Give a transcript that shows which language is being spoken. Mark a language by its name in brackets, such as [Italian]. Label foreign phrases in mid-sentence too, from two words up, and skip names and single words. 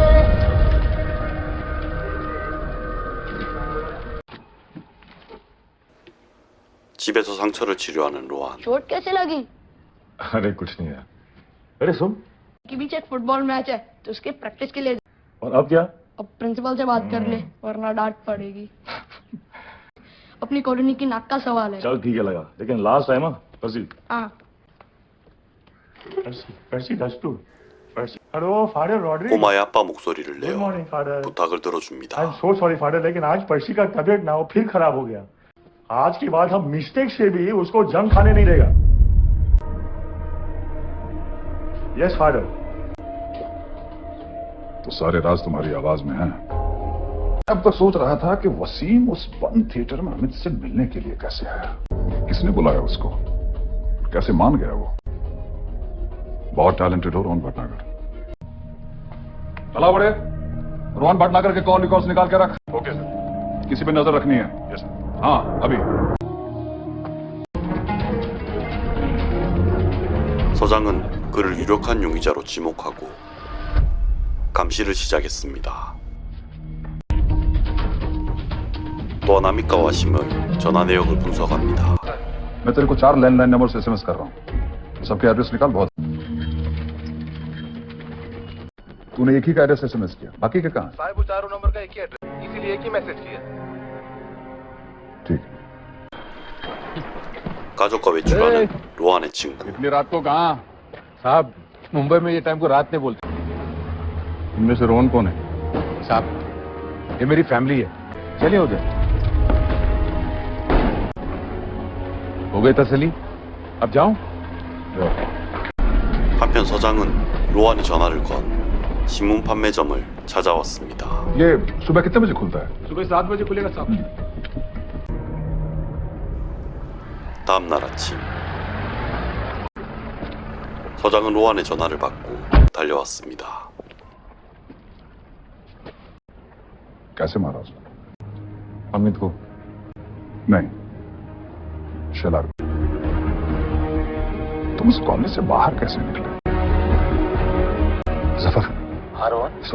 [Korean] 집에서 상처를 치료하는 로안. [Hindi] चोट कैसे लगी? अरे कुछ नहीं यार। अरे सुन, कि बीच एक [English] football match [Hindi] है तो उसके प्रैक्टिस के लिए और अब क्या? अब प्रिंसिपल से बात कर ले वरना डांट पड़ेगी। अपनी कॉलोनी की नाक का सवाल है। चल ठीक है लगा, लेकिन [English] last time [Hindi] पर्सी। हाँ [English] Percy, that's true. Percy. Hello, Father Roderick. [Korean] 꼬마의 아빠 목소리를 [English] Good [Korean] 내어 [English] morning, Father. [Korean] 부탁을 [English] I'm [Korean] 들어줍니다. [English] so sorry, Father, [Hindi] लेकिन आज पर्सी का तबीयत ना हो फिर खराब हो गया। आज के बाद हम मिस्टेक से भी उसको जंग खाने नहीं देगा। [English] Yes, Father. [Hindi] तो सारे राज तुम्हारी आवाज में हैं। अब तक सोच रहा था कि वसीम उस बंद थिएटर में अमित से मिलने के लिए कैसे आया, किसने बुलाया उसको, कैसे मान गया वो। बहुत टैलेंटेड हो रोहन भटनागर। चला बड़े, रोहन भटनागर के [English] call records [Hindi] निकाल के रख। [English] okay sir. [Hindi] किसी पे नजर रखनी है? [English] yes sir. [Hindi] हाँ अभी। [Korean] 서장은 그를 유력한 용의자로 지목하고 감시를 시작했습니다. 또한 아밋과 와심의 전화 내역을 분석합니다. [Hindi] मैं तेरे को 4 [English] landline number [Hindi] से एसएमएस कर रहा हूँ, सबके एड्रेस निकाल। बहुत तूने एक ही का एड्रेस एसएमएस किया, बाकी के कहाँ? साहब वो चारों नंबर का एक ही एड्रेस, इसीलिए एक ही मैसेज किया। ठीक। [Korean] 가족과 외출하는 로안의 친구. [Hindi] इतनी रात को कहाँ? साहब मुंबई में ये टाइम को रात नहीं बोलते। इनमें से रोहन कौन है? साहब ये मेरी फैमिली है, चलिए उधर। हो गई तसल्ली, अब जाऊं? [Korean] 한편 서장은 로안의 전화를 건 신문 판매점을 찾아왔습니다. [Hindi] ये सुबह कितने बजे खुलता है? सुबह 7 बजे खुलेगा साहब। [Korean] 다음 날 아침 서장은 로안의 전화를 받고 달려왔습니다. [Hindi] कैसे मारा उसने? अमित को नहीं, शेलार। तुम इस कॉलेज से बाहर कैसे निकले? जफर, हाँ रोहन, सुन।